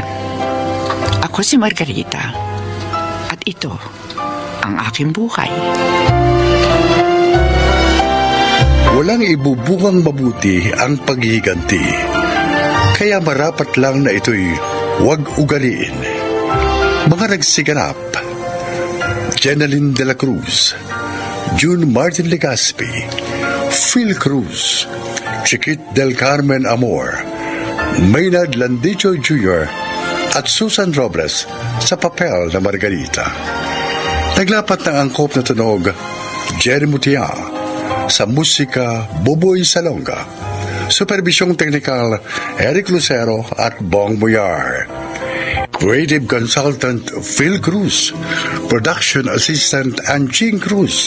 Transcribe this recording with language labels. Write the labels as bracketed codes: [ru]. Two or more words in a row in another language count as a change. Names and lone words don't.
[tl] Ako si Margarita. At ito ang aking buhay. Walang ibubungang mabuti ang paghihiganti. Kaya marapat lang na ito'y huwag ugaliin. Mga nagsiganap: Jeneline de la Cruz, June Martin Legaspi, Phil Cruz, Chiquit del Carmen Amor, Maynard Landicho Jr. at Susan Robles sa papel na Margarita. Naglapat ng angkop na tunog Jerry Mutia, sa musika Buboy Salonga, supervisyong teknikal Eric Lucero at Bong Boyar, [en] creative consultant [tl] Phil Cruz, [en] production assistant [tl] Anjing Cruz.